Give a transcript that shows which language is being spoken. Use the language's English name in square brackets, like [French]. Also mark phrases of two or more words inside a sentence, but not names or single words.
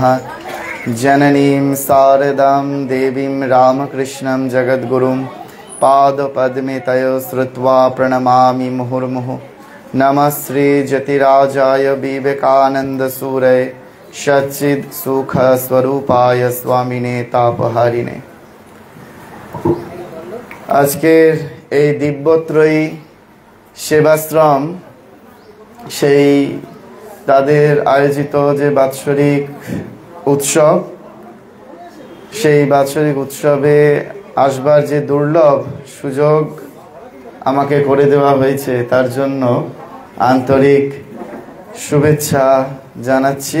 [Sanskrit] जननीं शारदां देवीं रामकृष्णं जगद्गुरुं पादपद्मे तयो श्रुत्वा प्रणमामि मुहुर्मुहुः। नमः श्री जतिराजाय विवेकानन्दसूरये सच्चित् सुख स्वरूपाय स्वामिने तापहारिणे। [Bangla] আজকের এই দিব্যত্রয়ী সেবাশ্রম সেই তাদের আয়োজিত যে বাৎসরিক উৎসব, সেই বাৎসরিক উৎসবে আসবার যে দুর্লভ সুযোগ আমাকে করে দেওয়া হয়েছে তার জন্য আন্তরিক শুভেচ্ছা জানাচ্ছি।